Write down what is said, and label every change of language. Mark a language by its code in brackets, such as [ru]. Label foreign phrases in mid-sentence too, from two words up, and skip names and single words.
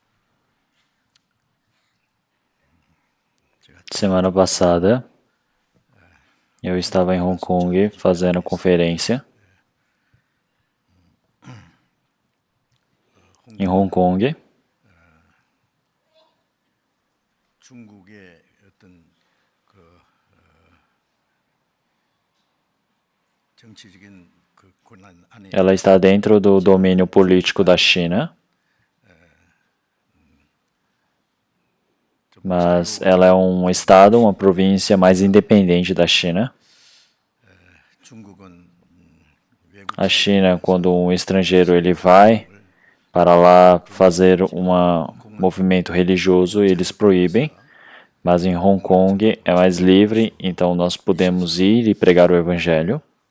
[pt] Semana passada, Eu estava em Hong Kong fazendo conferência. Em Hong Kong, [ko] 중국의 어떤 정치적인 권한 안에 [pt] ela está dentro do domínio político da China, mas ela é um estado, uma província mais independente da China. [ko] 중국은 [pt] A China, quando um estrangeiro ele vai para lá fazer um movimento religioso, eles proíbem, mas em Hong Kong é mais livre, então nós podemos ir e pregar o evangelho.